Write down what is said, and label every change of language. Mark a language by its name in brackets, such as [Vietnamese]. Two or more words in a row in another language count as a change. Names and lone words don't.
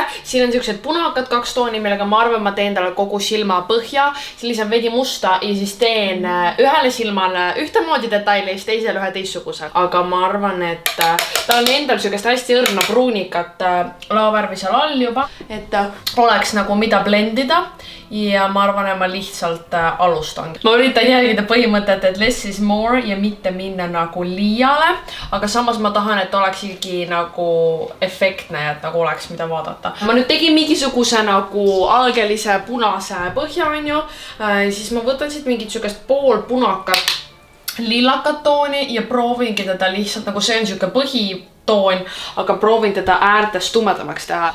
[Estonian] Siin on siuksed punakad 2 tooni, millega ma arvan, ma teen talle kogu silma põhja, siis lisan veidi musta ja siis teen ühele silmale ühtemoodi detaili ja siis teisele ühe teistsuguse. Aga ma arvan, et tal on endal siukest hästi õrna pruunikat laovärvi seal all juba, et oleks nagu mida blendida ja ma arvan, et ma lihtsalt alustan. Ma üritan jälgida põhimõtet, et [English] less is more [Estonian] ja mitte minna nagu liiale, aga samas ma tahan, et oleks ikkagi nagu efektne, et nagu oleks mida vaadata. Ma nüüd tegin mingisuguse nagu algelise punase põhja, onju, siis ma võtan siit mingit siukest pool punakat lillakat tooni ja proovingi teda lihtsalt nagu see on siuke põhitoon, aga proovin teda äärtes tumedamaks teha.